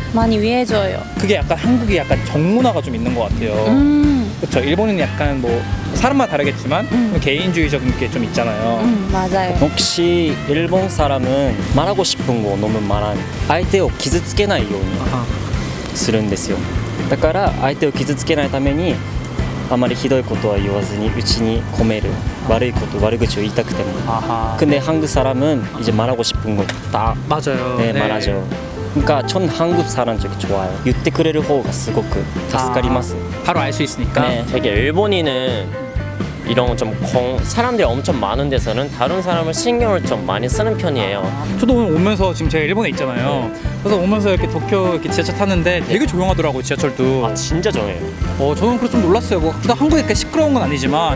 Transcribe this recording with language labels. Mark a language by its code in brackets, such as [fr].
[ko] 많이 위해줘요. 그게 약간 한국이 약간 정문화가 좀 있는 것 같아요. 그렇죠. 일본은 약간 뭐 사람마다 다르겠지만 좀 개인주의적인 게 좀 있잖아요. 맞아요. 혹시 일본 사람은 말하고 싶은 거 너무 말한 [ja] 相手を傷つけないように [ko] 아하. [ja] するんですよ。だから相手を傷つけないためにあまりひどいことは言わずに内に込める悪口を言いたくても [ko] 아하. 근데 한국 사람은 이제 말하고 싶은 거 다 맞아요. 네, 말하죠. 그러니까 전 한국 사람 쪽이 좋아요. [ja] 言ってくれる方がすごく助かります. [ko] 바로 알 수 있으니까. 네. 되게 일본인은 이런 좀 사람들이 엄청 많은 데서는 다른 사람을 신경을 좀 많이 쓰는 편이에요. 저도 오늘 오면서 지금 제가 일본에 있잖아요. 그래서 오면서 이렇게 도쿄 이렇게 지하철 탔는데 되게 조용하더라고요 지하철도. 아 진짜 정해요. 저는 그래서 좀 놀랐어요. 뭐 한국이 이렇게 시끄러운 건 아니지만